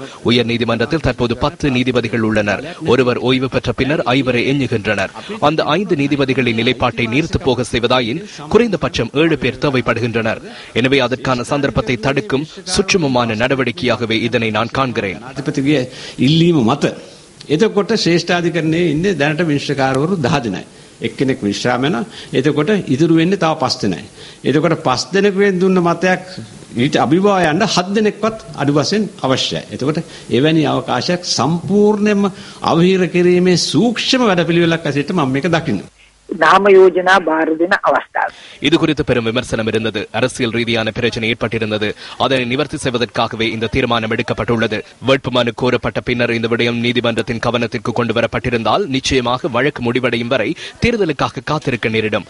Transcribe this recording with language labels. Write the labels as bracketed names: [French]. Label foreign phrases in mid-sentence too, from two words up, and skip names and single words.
[Tamil] உயர்நீதிமன்றத்தில் தற்போது 10 நீதிபதிகள் உள்ளனர். ஒருவர் ஓய்வு பெற்ற பின்னர் 5 எண்ணுகின்றனர். அந்த 5 நீதிபதிகளின் நிலைப்பாட்டை நீர்த்து போக செய்வதாயின் குறைந்தபட்சம் 7 பேர் தேவைப்படுகின்றனர். எனவே அதற்கான சந்தர்ப்பத்தை தடுக்கும் சுற்றுமமான நடவடிக்கையாகவே இதனை நான் காண்கிறேன். [Sinhala] එතකොට ශ්‍රේෂ්ඨාධිකරණයේ ඉන්නේ දැනට විනිශ්චයකාරවරු 10 දෙනයි. එක්කෙනෙක් විශ්‍රාම වෙනවා. එතකොට ඉතුරු වෙන්නේ තව 5 දෙනයි. එතකොට 5 දෙනෙකුෙන් දුන්න මතයක් ඊට අභිභාව යන්න 7 දෙනෙක්වත් අඩු වශයෙන් අවශ්‍යයි. එතකොට එවැනි අවකාශයක් සම්පූර්ණයෙන්ම අවහිර කිරීමේ සූක්ෂම වැඩපිළිවෙලක් ඇසෙට මම මේක දකින්නේ. நாம யோஜனா பாரதின அவஸ்தா. [Tamil] இது குறித்து பெரும் விமர்சனம் இருந்தது. அரசியல் ரீதியான பிரச்சனை ஏற்பட்டிருந்தது. அதனை நிவர்த்தி செய்வதற்காகவே இந்த தீர்மானம் எடுக்கப்பட்டுள்ளது. வேட்புமனு கோரப்பட்ட பின்னர் இந்த விடயம் நீதிமன்றத்தின் கவனத்திற்கு கொண்டு வரப்பட்டிருந்தால் நிச்சயமாக வழக்கு முடிவடையும் வரை தேர்தலுக்காக காத்திருக்க நேரிடும்.